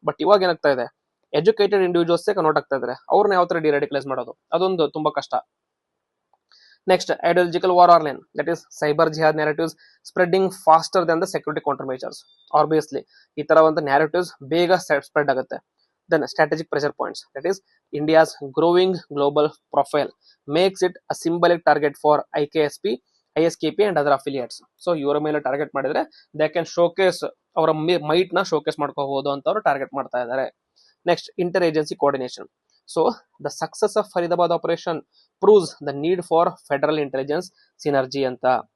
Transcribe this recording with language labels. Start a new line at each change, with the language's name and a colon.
Kannada: But ಇವಾಗ ಏನಾಗ್ತಾ ಇದೆ, ಎಜುಕೇಟೆಡ್ ಇಂಡಿವಿಜುವಲ್ಸ್ ಕನ್ವರ್ಟ್ ಆಗ್ತಾ ಇದ್ದಾರೆ, ಅವ್ರನ್ನ ಯಾವ ತರ ಡಿರಾಡಿಕಲೈಸ್ ಮಾಡೋದು, ಅದೊಂದು ತುಂಬಾ ಕಷ್ಟ.
English: Next, ideological war online, that is cyber jihad narratives spreading faster than the security counter measures.
Kannada: Obviously ಈ ತರ ಒಂದು ನ್ಯಾರೇಟಿವ್ಸ್ ಬೇಗ ಸ್ಪ್ರೆಡ್ ಆಗುತ್ತೆ.
English: Then strategic pressure points, that is India's growing global profile makes it a symbolic target for IKSP, ISKP and other affiliates.
Kannada: So ಇವರ ಮೇಲೆ target ಮಾಡಿದ್ರೆ
English: they can showcase,
Kannada: ಅವರ mite ನ ಶೋಕೇಸ್ ಮಾಡ್ಕೋಬಹುದು ಅಂತ ಅವರು ಟಾರ್ಗೆಟ್ ಮಾಡ್ತಾ ಇದ್ದಾರೆ.
English: Next, inter agency coordination. So the success of Faridabad operation proves the need for federal intelligence synergy ಅಂತ.